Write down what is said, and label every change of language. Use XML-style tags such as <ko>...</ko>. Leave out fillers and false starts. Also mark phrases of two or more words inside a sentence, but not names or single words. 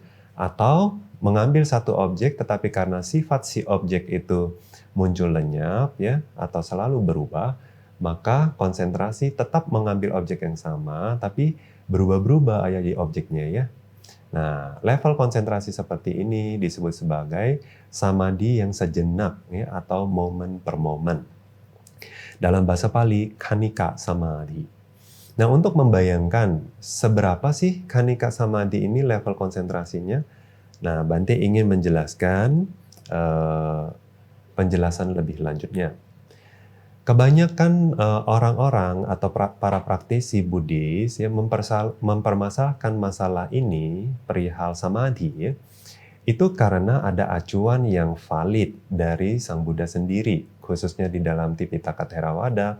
<id>Atau mengambil satu objek tetapi karena sifat si objek itu muncul lenyap ya atau selalu berubah, maka konsentrasi tetap mengambil objek yang sama tapi berubah-berubah ya di objeknya ya. Nah, level konsentrasi seperti ini disebut sebagai samadhi yang sejenak ya atau momen per momen. Dalam bahasa Pali,</id> <pi>khanika samadhi.</pi> <id>Nah, untuk membayangkan seberapa sih</id> <pi>khanika samadhi</pi> <id>ini level konsentrasinya, nah Bante ingin menjelaskan penjelasan lebih lanjutnya. Kebanyakan orang-orang atau para praktisi Buddhis ya, mempermasalahkan masalah ini perihal samadhi ya, itu karena ada acuan yang valid dari Sang Buddha sendiri, khususnya di dalam Tipitaka Theravada.</id>